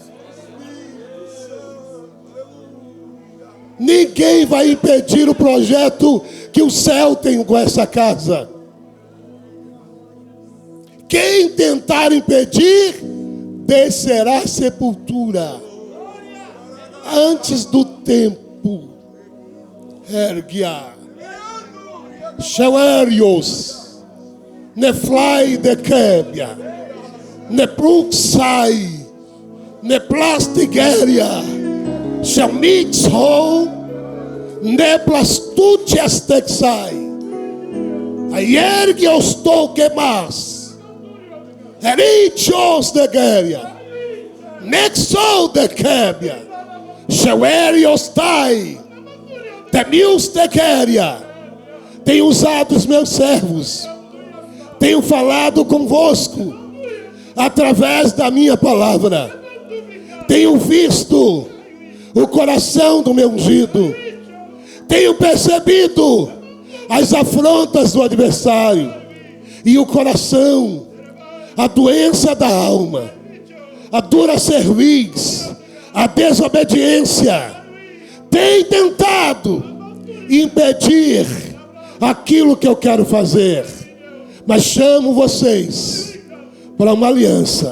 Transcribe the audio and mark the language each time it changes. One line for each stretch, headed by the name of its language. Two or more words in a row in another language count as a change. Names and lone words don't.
Portuguese: Ninguém vai impedir o projeto que o céu tem com essa casa. Quem tentar impedir, descerá à sepultura antes do tempo. Ergue-a. Shewerios, ne fly de kebia, ne pluxai, ne plastigeria, shamixo, ne plastutias texai. Ayer que eu estou que mais, erichos de geria, nexo de kebia, shewerios tai, temius de geria. Tenho usado os meus servos, tenho falado convosco através da minha palavra, tenho visto o coração do meu ungido, tenho percebido as afrontas do adversário e o coração, a doença da alma, a dura cerviz, a desobediência, tem tentado impedir aquilo que eu quero fazer, mas chamo vocês para uma aliança.